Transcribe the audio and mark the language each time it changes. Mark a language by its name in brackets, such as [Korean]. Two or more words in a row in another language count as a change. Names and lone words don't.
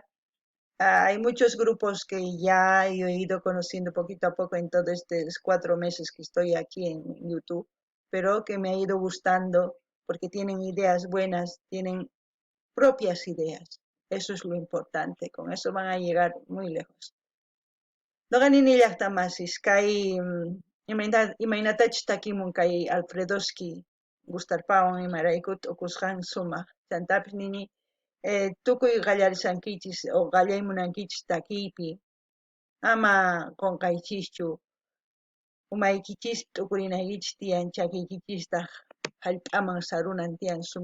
[Spanish] Hay muchos grupos que ya he ido conociendo poquito a poco en todos estos 4 meses que estoy aquí en YouTube, pero que me ha ido gustando porque tienen ideas buenas, tienen propias ideas, Eso es lo importante, con eso van a llegar muy lejos. [Quechua] Noqanini llaqtamasis kay imaynatachus takimun kay Alfredoski Gustarpawan imarayku t'ukusqan sumaq chantapis nini tukuy qallarishankichis o qallaymunankichis takiypi ama qunqaychischu umaykichis t'ukurinaykichis tiyan chakiykichistaq hallp'aman sarunan tiyan